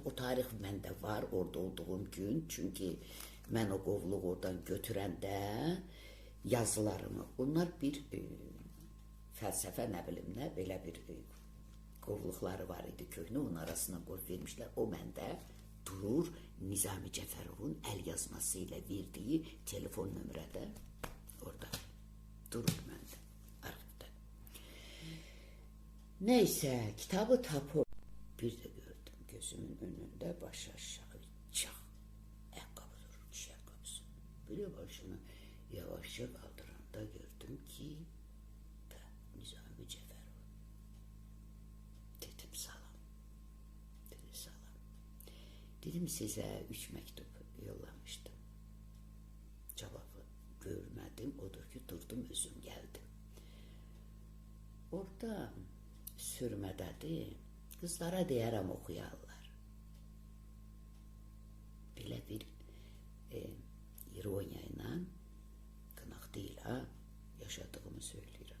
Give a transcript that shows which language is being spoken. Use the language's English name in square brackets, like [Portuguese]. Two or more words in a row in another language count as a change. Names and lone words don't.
[Azerbaijani] O tarix məndə var, orada olduğum gün, çünki mən o qovluq oradan götürəndə yazılarımı, onlar bir fəlsəfə, nə bilim nə, belə bir qovluqları var idi, köhnə onun arasına qoyub vermişlər. O məndə durur, Nizami Cəfərovun əl yazması ilə verdiyi telefon nömrədə orada durur məndə, arxivdə. Neysə, kitabı tapır. [Turkish] Bir de gördüm gözümün önünde baş aşağı çak. Ayakkabı durur, kişi ayakkabısı. Böyle başını yavaşça kaldıranda gördüm ki Nizami Cəfərov. Dedim salam. Dedi salam. Dedim size 3 mektup yollamıştım. Cevabı görmedim. [Azerbaijani] Odur ki durdum, özüm geldim. Orada sürmədədir. Qızlara deyərəm oxuyarlar. Belə bir ironiya ilə, qınaq deyil ha, yaşadığımı söyləyirəm.